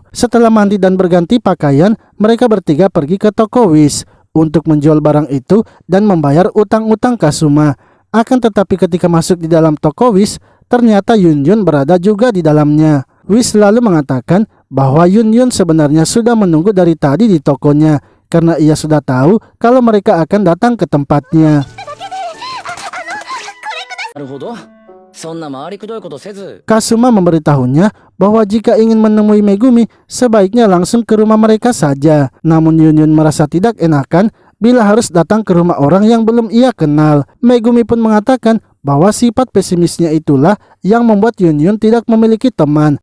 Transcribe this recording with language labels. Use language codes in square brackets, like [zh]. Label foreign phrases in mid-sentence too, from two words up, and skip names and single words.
[id] Setelah mandi dan berganti pakaian, mereka bertiga pergi ke toko Wish untuk menjual barang itu dan membayar utang-utang Kasuma. Akan tetapi ketika masuk di dalam toko Wish, ternyata Yun Yun berada juga di dalamnya. Wish lalu mengatakan bahwa Yun Yun sebenarnya sudah menunggu dari tadi di tokonya, karena ia sudah tahu kalau mereka akan datang ke tempatnya. [ja] なるほど。そんな回りくどいことせず、 [id] Kasuma memberitahunya bahwa jika ingin menemui Megumi, sebaiknya langsung ke rumah mereka saja. Namun Yun Yun merasa tidak enakan bila harus datang ke rumah orang yang belum ia kenal. Megumi pun mengatakan bahwa sifat pesimisnya itulah yang membuat Yun Yun tidak memiliki teman.